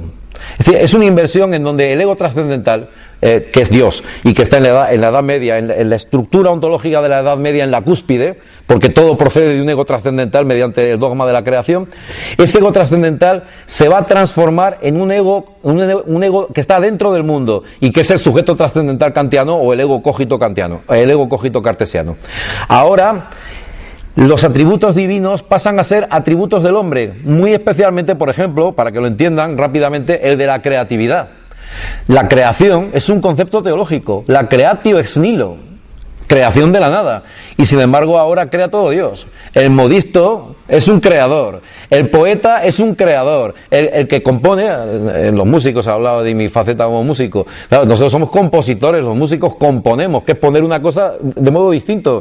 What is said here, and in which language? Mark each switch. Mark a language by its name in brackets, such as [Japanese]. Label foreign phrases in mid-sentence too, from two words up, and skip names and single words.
[Spanish] Es decir, es una inversión en donde el ego trascendental, que es Dios y que está en la Edad Media, en la estructura ontológica de la Edad Media, en la cúspide, porque todo procede de un ego trascendental mediante el dogma de la creación, ese ego trascendental se va a transformar en un ego que está dentro del mundo y que es el sujeto trascendental kantiano, o el [Latin] ego cogito [Spanish] kantiano, el [Latin] ego cogito [Spanish] cartesiano. Ahora los atributos divinos pasan a ser atributos del hombre, muy especialmente, por ejemplo, para que lo entiendan rápidamente, el de la creatividad. La creación es un concepto teológico, la [Latin] creatio ex nihilo, [Spanish] creación de la nada, y sin embargo ahora crea todo Dios. El modisto es un creador, el poeta es un creador, el que compone, en los músicos he hablado de mi faceta como músico, claro, nosotros somos compositores, los músicos componemos, que es poner una cosa de modo distinto.